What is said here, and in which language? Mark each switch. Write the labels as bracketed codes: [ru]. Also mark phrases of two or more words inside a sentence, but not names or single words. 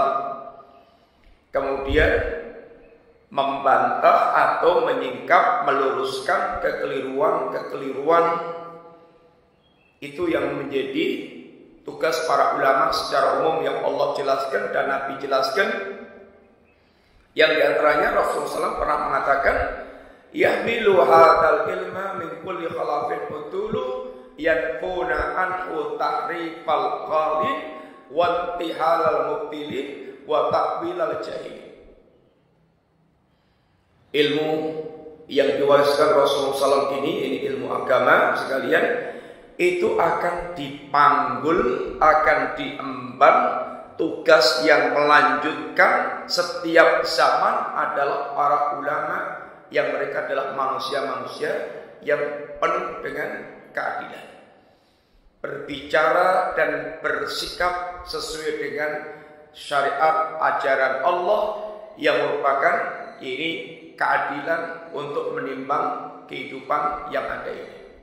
[id] Kemudian membantah atau menyingkap, meluruskan kekeliruan-kekeliruan. Itu yang menjadi tugas para ulama secara umum yang Allah jelaskan dan Nabi jelaskan. Yang diantaranya Rasulullah SAW pernah mengatakan, [ar] يحمل هذا العلم من كل خلف عدوله ينفون عنه تحريف الغالين و انتحال المبطلين و تأويل الجاهل. [id] Ilmu yang diwariskan Rasulullah SAW ini ilmu agama sekalian, itu akan dipanggul, akan diemban. Tugas yang melanjutkan setiap zaman adalah para ulama, yang mereka adalah manusia-manusia yang penuh dengan keadilan, berbicara dan bersikap sesuai dengan syariat ajaran Allah yang merupakan ini keadilan untuk menimbang kehidupan yang ada ini.